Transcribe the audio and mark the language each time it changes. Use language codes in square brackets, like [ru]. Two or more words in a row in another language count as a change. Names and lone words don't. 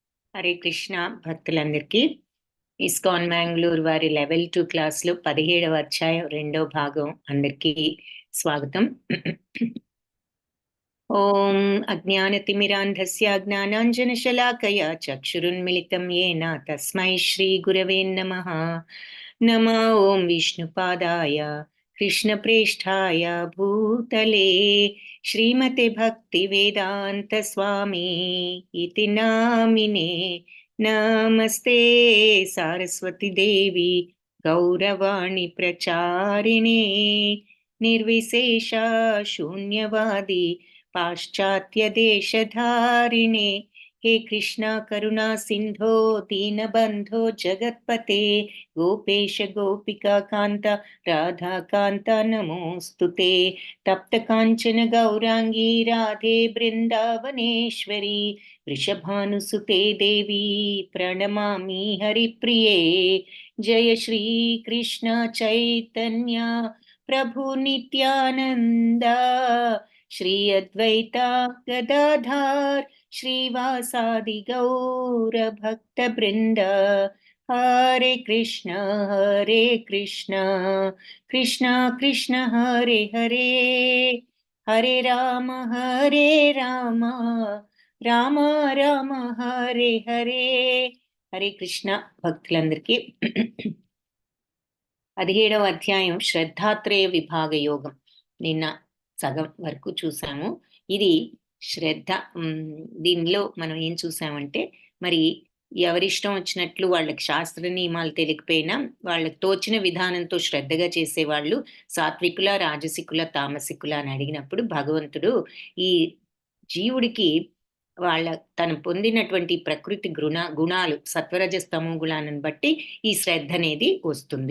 [te] హరే కృష్ణ భక్తులందరికీ ఇస్కాన్ మ్యాంగ్లూర్ వారి లెవెల్ 2 క్లాస్లో 17వ అధ్యాయం 2వ భాగం అందరికీ స్వాగతం. [sa] ఓం అజ్ఞానతిమిరాంధస్య జ్ఞానాంజనశలాకయా చక్షురున్మిళితం येन తస్మై శ్రీ గురవే నమః. నమో ఓం విష్ణుపాదాయ కృష్ణప్రేష్ఠాయ భూతలే శ్రీమతే భక్తి వేదాంత స్వామి ఇతి నామినే. నమస్తే సారస్వతి దేవి గౌరవాణి ప్రచారిణే నిర్విశేష శూన్యవాది పాశ్చాత్య దేశధారిణే. हे कृष्णा करुणा सिंधो दीनबंधो जगत्पते गोपेश गोपिका कांता राधा कांता नमोस्तुते. तप्त कांचन गौरांगी राधे वृंदावनेश्वरी वृषभानुसुते देवी प्रणमामि हरिप्रिये. जय श्री कृष्ण चैतन्य प्रभु नित्यानंदा श्री अद्वैता गदाधर श्रीवासादि गौर भक्त वृंद. हरे कृष्ण कृष्ण कृष्ण हरे हरे हरे राम राम राम हरे हरे. हरे कृष्ण [te] భక్తులందరికీ 17వ అధ్యాయం శ్రద్ధాత్రేయ విభాగ యోగం నిన్న సగం వరకు చూసాము. ఇది శ్రద్ధ. దీనిలో మనం ఏం చూసామంటే, మరి ఎవరిష్టం వచ్చినట్లు వాళ్ళకి శాస్త్ర నియమాలు తెలియకపోయినా వాళ్ళకి తోచిన విధానంతో శ్రద్ధగా చేసేవాళ్ళు సాత్వికుల, రాజసికుల, తామసికుల అని అడిగినప్పుడు భగవంతుడు ఈ జీవుడికి తను పొందినటువంటి ప్రకృతి గుణాలు సత్వరజస్తమో గుణాలను బట్టి ఈ శ్రద్ధ అనేది వస్తుంది.